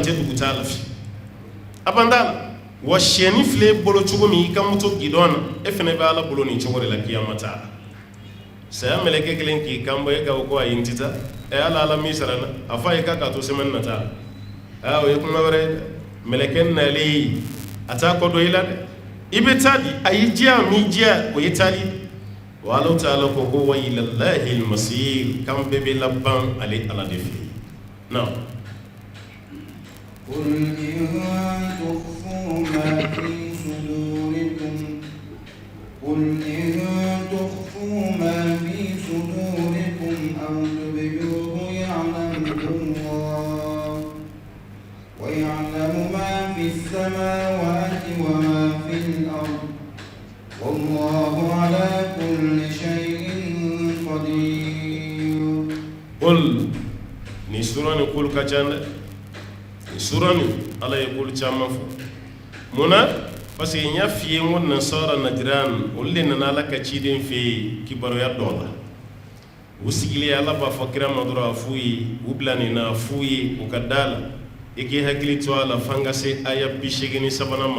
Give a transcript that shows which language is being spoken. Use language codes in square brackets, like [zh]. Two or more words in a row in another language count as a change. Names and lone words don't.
[bm] tɛ dugutaga la fɛ a ban t'a la wa sɛni filɛ bolo cogo min i ka moto gidon na e fana bɛ Ala bolo nin cogo de la kiyama t'a la saya mɛlɛkɛ kelen k'i kanbɔ e ka o ko ayi n tɛ taa Ala min sara n na a fɔ a ye k'a k'a to semaine nata la o ye kuma wɛrɛ ye dɛ mɛlɛkɛ nalen a t'a kɔ dɔn i la dɛ i bɛ taa di a y'i diya m'i diya o ye taali wa Ala ta'ala ko [ar] وإلى الله المصير [bm] kan bɛɛ bɛ laban ale Ala de fɛ na [ar] قل إن تخفوا ما في صدوركم أو تبدوه يعلمه الله ويعلم ما في السماوات وما في الأرض والله على كل شيء قدير [bm] قل ni surani kul ka can dɛ ni surani Ala ye kul caman fɔ munna [fr] parce que [bm] n y'a f'i ye n ko nasara najiran olu de nana Ala ka ciden fɛ yen kibaruya dɔ la u sigilen Ala b'a fɔ kira ma dɔrɔn a f'u ye u bila nin na a f'u ye u ka da la i k'i hakili to a la f'an ka se aya 83 ma